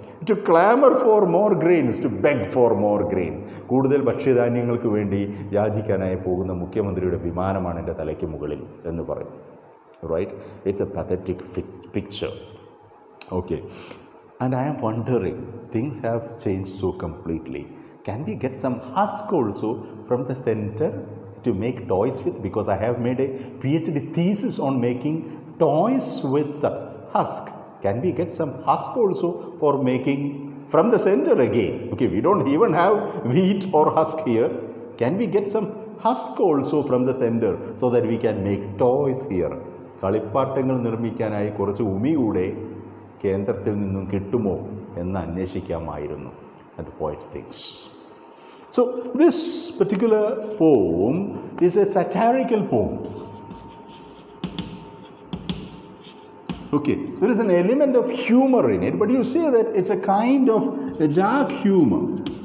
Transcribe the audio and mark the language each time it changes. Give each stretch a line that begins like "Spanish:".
English: to clamor for more grains, to beg for more grain.
Malayalam: കൂടുതൽ ഭക്ഷ്യധാന്യങ്ങൾക്ക് വേണ്ടി യാചിക്കാനായി പോകുന്ന മുഖ്യമന്ത്രിയുടെ വിമാനമാണ് എൻ്റെ തലയ്ക്ക് മുകളിൽ എന്ന് പറയും.
English: Right? It's a pathetic picture. Okay. And I am wondering, things have changed so completely. Can we get some husk also from the center to make toys with? Because I have made a PhD thesis on making toys with husk. Can we get some husk also for making from the center again? Okay, we don't even have wheat or husk here. Can we get some husk also from the center so that we can make toys here?
Malayalam: കളിപ്പാട്ടങ്ങൾ നിർമ്മിക്കാനായി കുറച്ച് ഉമി കൂടെ കേന്ദ്രത്തിൽ നിന്നും കിട്ടുമോ എന്ന് അന്വേഷിക്കാമായിരുന്നു.
English: And the poet thinks. So this particular poem is a satirical poem. Okay, there is an element of humor in it, but you see that it's a kind of a dark humor.